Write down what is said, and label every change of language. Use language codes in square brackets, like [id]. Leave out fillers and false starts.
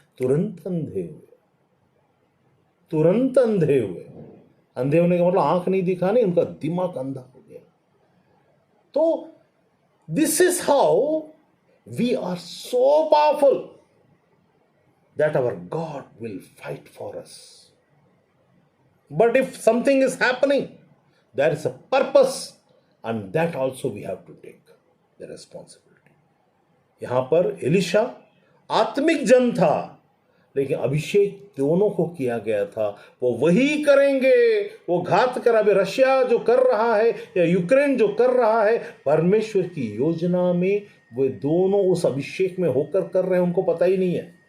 [hi] तुरंत अंधे हुए, तुरंत अंधे हुए। अंधे होने का मतलब आंख नहीं दिखाने, उनका दिमाग अंधा हो गया। [en] तो this is how we are so powerful that our God will fight for us. But if something is happening, there is a purpose, and that also we have to take the responsibility. [hi] यहां पर Elisha आत्मिक जन था, लेकिन अभिषेक दोनों को किया गया था। वो वही करेंगे, वो घात कर, अभी रशिया जो कर रहा है या यूक्रेन जो कर रहा है, परमेश्वर की योजना में वे दोनों उस अभिषेक में होकर कर रहे हैं, उनको पता ही नहीं है।